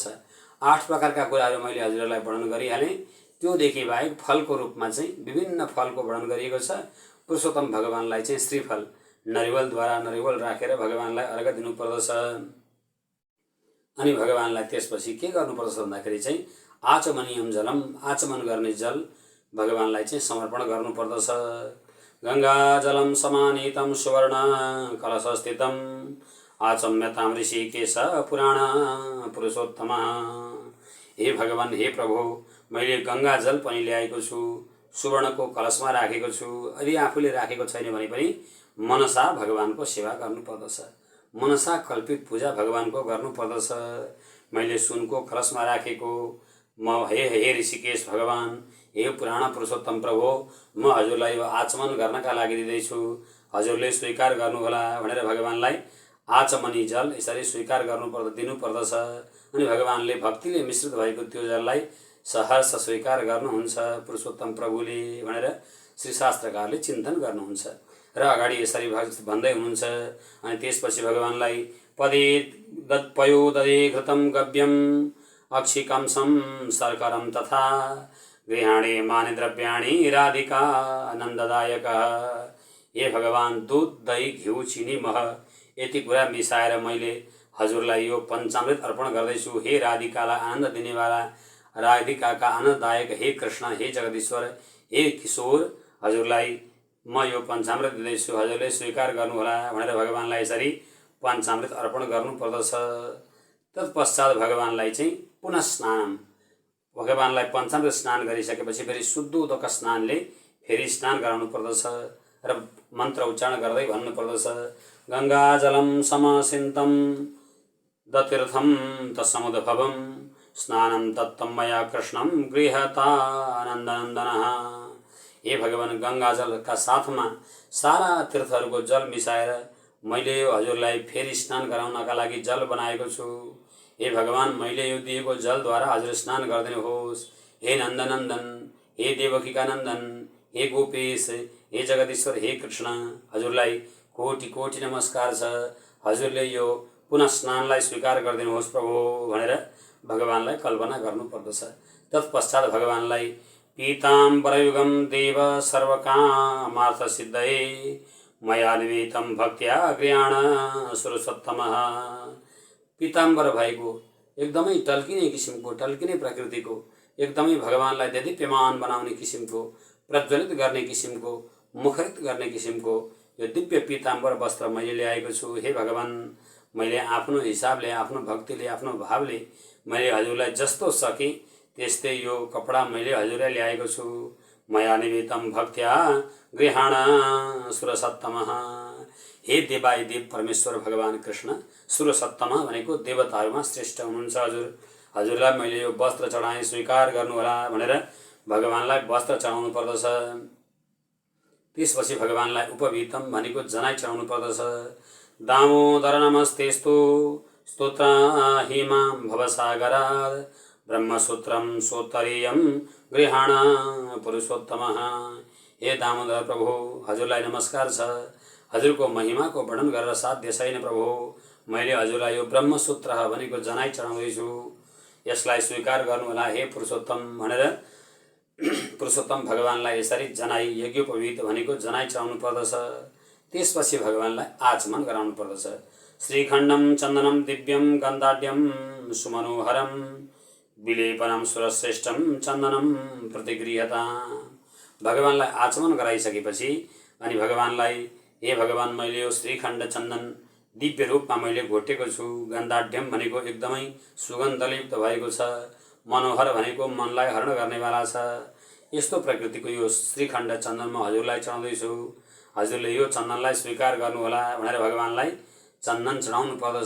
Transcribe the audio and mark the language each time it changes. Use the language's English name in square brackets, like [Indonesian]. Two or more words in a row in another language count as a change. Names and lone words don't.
[Nepali] 8 प्रकारका कुराहरू मैले हजुरहरूलाई वर्णन गरिहालेँ। त्योदेखि बाहेक फलको रूपमा चाहिँ विभिन्न फलको वर्णन गरिएको छ। पुरुषोत्तम भगवानलाई चाहिँ श्रीफल नरिवलद्वारा नरिवल राखेर भगवानलाई अर्घ दिनुपर्दछ। अनि भगवानलाई त्यसपछि के गर्नुपर्दछ भन्दाखेरि चाहिँ [Sanskrit] आचमनियम जलम, [Nepali] आचमन गर्ने जल भगवानलाई चाहिँ समर्पण गर्नुपर्दछ। [Sanskrit] गङ्गा जलम समानीतम सुवर्ण कलशस्थितम आचम्यतां ऋषिकेश पुराण पुरुषोत्तम। [Nepali] हे भगवान, हे प्रभु, मैले गंगा जल पनि ल्याएको छु, सुवर्णको कलशमा राखेको छु। यदि आफूले राखेको छैन भने पनि मनसा भगवानको सेवा गर्नुपर्दछ, मनसा कल्पित पूजा भगवानको गर्नुपर्दछ। मैले सुनको कलशमा राखेको म हे ऋषिकेश भगवान, हे पुराण पुरुषोत्तम प्रभु, म हजुरलाई यो आचमन गर्नका लागि दिँदैछु, हजुरले स्वीकार गर्नुहोला भनेर भगवानलाई आचमनी जल यसरी स्वीकार दिनुपर्दछ। अनि भगवानले भक्तिले मिश्रित भएको त्यो जललाई सहर्ष स्वीकार गर्नुहुन्छ पुरुषोत्तम प्रभुले भनेर श्री शास्त्रकारले चिन्तन गर्नुहुन्छ र अगाडि यसरी भन्दै हुनुहुन्छ। अनि त्यसपछि भगवानलाई [Sanskrit] पयो दधे घृतं गव्यम अक्षिकंसं शर्करं तथा गृहाणे मानि द्रव्याणि राधिका आनन्ददायक। [Nepali] हे भगवान, दूध दही घिउ चिनी मह यति कुरा मिसाएर मैले हजुरलाई यो पञ्चामृत अर्पण गर्दैछु। हे राधिकालाई आनन्द दिनेवाला, राधिकाका आनन्ददायक हे कृष्ण, हे जगदीश्वर, हे किशोर, हजुरलाई म यो पञ्चामृत दिँदैछु, हजुरले स्वीकार गर्नुहोला भनेर भगवानलाई यसरी पञ्चामृत अर्पण गर्नुपर्दछ। तत्पश्चात भगवानलाई चाहिँ पुनः स्नान, भगवानलाई पञ्चामृत स्नान गरिसकेपछि फेरि शुद्धोदक स्नानले फेरि स्नान गराउनु पर्दछ र मन्त्र उच्चारण गर्दै भन्नुपर्दछ। [Sanskrit] गङ्गाजलं समसिन्तं दतीर्थं तत्समुद्भवं स्नानं तत्तं मया कृष्णं गृहतानन्दनन्दनः। [Nepali] हे भगवान, गङ्गाजलका साथमा सारा तीर्थहरूको जल मिसाएर मैले हजुरलाई फेरि स्नान गराउनका लागि जल बनाएको छु। हे भगवान, मैले यो दिएको जलद्वारा हजुर स्नान गरिदिनुहोस्। हे नन्दनन्दन, हे देवकीका नन्दन, हे गोपेश, हे जगदीश्वर, हे कृष्ण, हजुरलाई कोटि कोटि नमस्कार छ। हजुरले यो पुनः स्नानलाई स्वीकार गरिदिनुहोस् प्रभु भनेर भगवानलाई कल्पना गर्नुपर्दछ। तत्पश्चात भगवानलाई [Sanskrit] पीताम्बरयुगं देव सर्वकामार्थसिद्धये मया निमित्तं भक्त्या गृहाण सुरसत्तमः। [Nepali] पीताम्बर भएको एकदमै टल्किने किसिमको, टल्किने प्रकृतिको, एकदमै भगवानलाई देदीप्यमान बनाउने किसिमको, प्रज्वलित गर्ने किसिमको, मुखरित गर्ने किसिमको यो दिव्य पीताम्बर वस्त्र मैले ल्याएको छु। हे भगवान, मैले आफ्नो हिसाबले, आफ्नो भक्तिले, आफ्नो भावले मैले हजुरलाई जस्तो सकेँ त्यस्तै यो कपडा मैले हजुरलाई ल्याएको छु। [Sanskrit] मया निमित्तं भक्त्या गृहाण सुरसत्तमः। [Nepali] हे देवादिदेव परमेश्वर भगवान कृष्ण, सुरसत्तम भनेको देवताहरूमा श्रेष्ठ हुनुहुन्छ हजुर। हजुरलाई मैले यो वस्त्र चढाएँ, स्वीकार गर्नुहोला भनेर भगवानलाई वस्त्र चढाउनु पर्दछ। त्यसपछि भगवानलाई उपवीतम भनेको जनाई चढाउनु पर्दछ। [Sanskrit] दामोदर नमस्तेस्तु स्तोत्राहिमां भवसागरात् ब्रह्मसूत्रं सोत्तरीयं गृहाण पुरुषोत्तमः। [Nepali] हे दामोदर प्रभु, हजुरलाई नमस्कार छ। हजुरको महिमाको वर्णन गरेर साध्य छैन प्रभु। मैले हजुरलाई यो ब्रह्मसूत्र भनेको जनाई चढाउँदैछु, यसलाई स्वीकार गर्नुहोला हे पुरुषोत्तम भनेर पुरुषोत्तम भगवानलाई यसरी जनाई, यज्ञोपवीत भनेको जनाई चढाउनु पर्दछ। त्यसपछि भगवानलाई आचमन गराउनु पर्दछ। [Sanskrit] श्रीखण्डं चन्दनं दिव्यं गन्धाढ्यं सुमनोहरं विलेपनं सुरश्रेष्ठं चन्दनं प्रतिगृह्यता। [Nepali] भगवानलाई आचमन गराइसकेपछि अनि भगवानलाई, हे भगवान, मैले यो श्रीखण्ड चन्दन दिव्य रूपमा मैले घोटेको छु। गन्धाढ्यम भनेको एकदमै सुगन्धयुक्त भएको छ। मनोहर भनेको मनलाई हरण गर्नेवाला छ। यस्तो प्रकृतिको यो श्रीखण्ड चन्दन म हजुरलाई चढाउँदैछु, हजुरले यो चन्दनलाई स्वीकार गर्नुहोला भनेर भगवानलाई चन्दन चढाउनु पर्दछ।